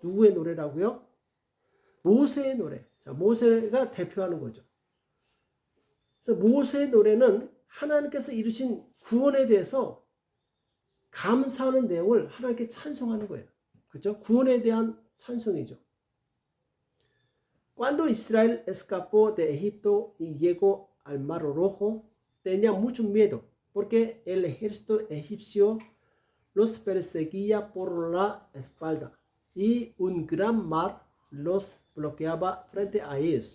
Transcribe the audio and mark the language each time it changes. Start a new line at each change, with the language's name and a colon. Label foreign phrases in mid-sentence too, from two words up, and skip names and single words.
Korean: 누구의 노래라고요? 모세의 노래. 자, 모세가 대표하는 거죠. 그래서 모세의 노래는 하나님께서 이루신 구원에 대해서 감사하는 내용을 하나님께 찬송하는 거예요. 그렇죠? 구원에 대한 찬송이죠.
Spanish: Cuando Israel escapó de Egipto y llegó al Mar Rojo, tenía mucho miedo porque el ejército egipcio los perseguía por la espalda y un gran mar los bloqueaba frente a ellos.